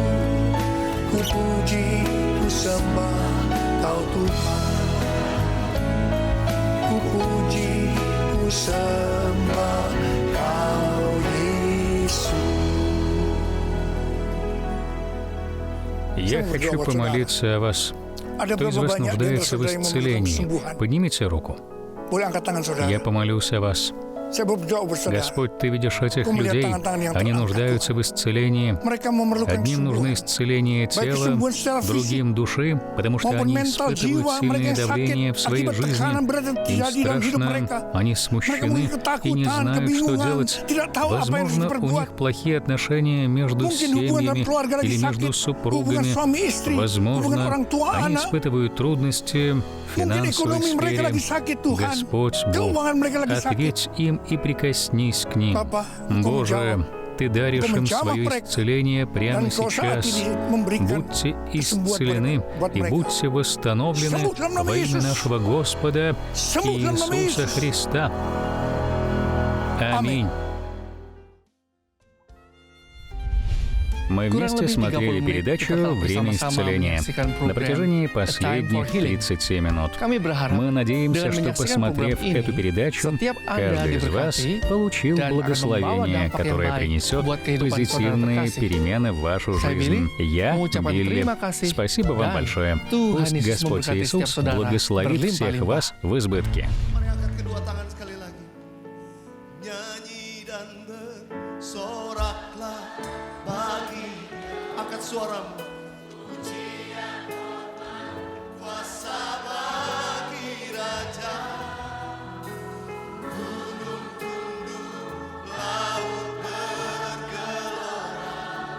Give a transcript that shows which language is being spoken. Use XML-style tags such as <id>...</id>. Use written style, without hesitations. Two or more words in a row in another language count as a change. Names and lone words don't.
<id>Ku puji, ku sembah Kau Tuhan. Ku puji, ku sembah Kau Yesus.</id> <ru>Я хочу помолиться о вас. Кто из вас нуждается в исцелении? Поднимите руку. Я помолюсь о вас.</ru> <id>Saya berdoa untuk saudara.</id> <ru>Господь, Ты видишь этих</ru> <id>Kau melihat</id> <ru>людей,</ru> <id>tangan-tangan yang</id> <ru>они</ru> <id>terangkat,</id> <ru>нуждаются в исцелении.</ru> <id>Mereka memerlukan</id> <ru>Одним нужно</ru> <id>kesembuhan.</id> <ru>исцеление</ru> <id>Baik</id> <ru>тела,</ru> <id>kesembuhan secara fisik</id> <ru>другим души, потому что</ru> <id>maupun</id> <ru>они</ru> <id>mental,</id> <ru>испытывают</ru> <id>jiwa. Mereka</id> <ru>сильное</ru> <id>yang sakit</id> <ru>давление в своей</ru> <id>akibat</id> <ru>жизни.</ru> <id>tekanan berat yang</id> <ru>Им</ru> <id>terjadi dalam hidup mereka.</id> <ru>страшно, они</ru> <id>Mereka</id> <ru>смущены</ru> <id>mungkin</id> <ru>и не</ru> <id>ketakutan,</id> <ru>знают, что</ru> <id>kebingungan,</id> <ru>делать.</ru> <id>tidak tahu apa yang harus</id> <ru>Возможно, у</ru> <id>diperbuat.</id> <ru>них плохие отношения между</ru> <id>Mungkin hubungan dalam</id> <ru>семьями</ru> <id>keluarga lagi</id> <ru>или между</ru> <id>sakit, hubungan</id> <ru>супругами.</ru> <id>suami istri, hubungan orang</id> <ru>Возможно,</ru> <id>tua</id> <ru>они</ru> <id>anak.</id> <ru>испытывают трудности в</ru> <id>Mungkin</id> <ru>финансовой</ru> <id>ekonomi mereka lagi</id> <ru>сфере.</ru> <id>sakit, Tuhan.</id> <ru>Господь Бог,</ru> <id>Keuangan mereka lagi sakit.</id> <ru>ответь им и прикоснись к ним.</ru> <id>Bapa, Engkau</id> <ru>Боже,</ru> <id>menjawab.</id> <ru>Ты даришь</ru> <id>Engkau</id> <ru>им</ru> <id>menjawab</id> <ru>свое</ru> <id>mereka.</id> <ru>исцеление прямо</ru> <id>Dan Engkau saat</id> <ru>сейчас.</ru> <id>ini memberikan</id> <ru>Будьте</ru> <id>kesembuhan</id> <ru>исцелены</ru> <id>buat</id> <ru>и</ru> <id>mereka.</id> <ru>будьте восстановлены</ru> <id>Sembuh dalam nama</id> <ru>во имя</ru> <id>Yesus.</id> <ru>нашего Господа</ru> <id>Sembuh dalam nama</id> <ru>Иисуса</ru> <id>Yesus.</id> <ru>Христа. Аминь. Мы вместе смотрели передачу «Время исцеления» на протяжении последних 37 минут. Мы надеемся, что, посмотрев эту передачу, каждый из вас получил благословение, которое принесет позитивные перемены в вашу жизнь. Я, Билли, спасибо вам большое. Пусть Господь Иисус благословит всех вас в избытке.</ru> <id>Mari angkat kedua tangan sekali lagi. Nyanyi dan bersoraklah bagi. Angkat suaramu. Pujian hormat kuasa bagi Raja. Gunung tunduk, laut bergelora.</id>